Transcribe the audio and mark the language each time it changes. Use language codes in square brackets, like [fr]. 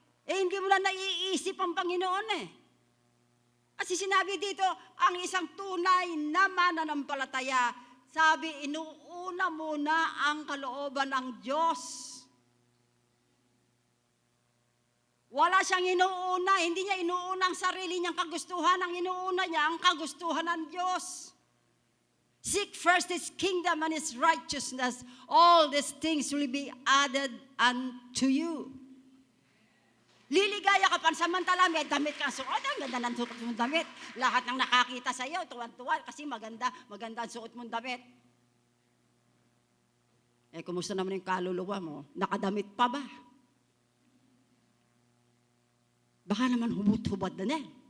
[tl] Hindi mo na naiisip ang Panginoon eh. Kasi sinabi dito, ang isang tunay na mananampalataya, sabi, inuuna muna ang kalooban ng Diyos. Wala siyang inuuna, hindi niya inuuna ang sarili niyang kagustuhan, ang inuuna niya ang kagustuhan ng Diyos. [en] Seek first His kingdom and His righteousness, all these things will be added unto you. [tl] Liligaya ka pansamantala, may damit kang suot, ang ganda ng suot mong damit. Lahat ng nakakita sa iyo, tuwan-tuwan, kasi maganda ang suot mong damit. Kumusta naman yung kaluluwa mo? Nakadamit pa ba? Baka naman hubot-hubad na eh.